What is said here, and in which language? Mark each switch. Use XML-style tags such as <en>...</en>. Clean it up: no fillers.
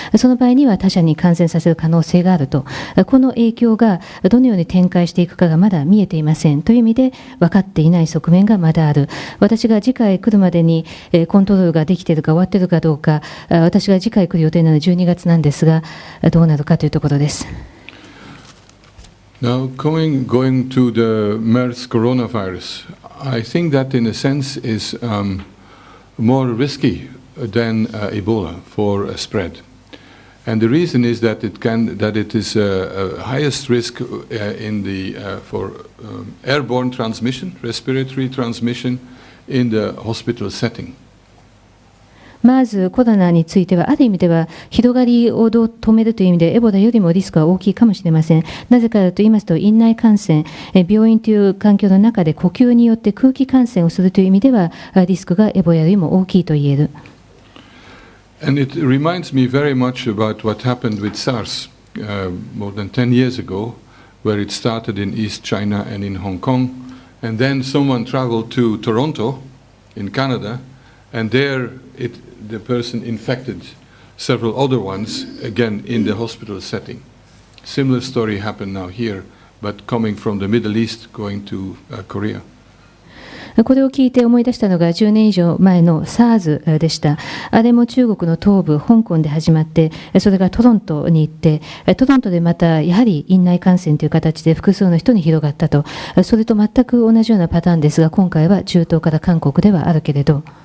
<ja>その場合には他者に感染させる可能性があると、この影響がどのように展開していくかがまだ見えていませんという意味で分かっていない側面がまだある。私が次回来るまでにコントロールができているか終わっているかどうか、私が次回来る予定なのは12月なんですが、どうなるかというところです。</ja> <en>Now, going to the MERS coronavirus, I think that in a sense is more risky than Ebola for a spread. And the reason is that it is highest risk for airborne transmission, respiratory transmission in the hospital setting.</en> <ja>まずコロナについてはある意味では広がりを止めるという意味でエボラよりもリスクは大きいかもしれません。なぜかと言いますと、院内感染、病院という環境の中で呼吸によって空気感染をするという意味ではリスクがエボラよりも大きいと言える。</ja> <en>And it reminds me very much about what happened with SARS more than 10 years ago, where it started in East China and in Hong Kong, and then someone traveled to Toronto in Canada, and there the person infected several other ones, again in the hospital setting. Similar story happened now here, but coming from the Middle East, going to Korea.</en> <ja>これを聞いて思い出したのが10年以上前の SARS でした。あれも中国の東部、香港で始まって、それがトロントに行って、トロントでまたやはり院内感染という形で複数の人に広がったと、それと全く同じようなパターンですが、今回は中東から韓国ではあるけれど。</ja>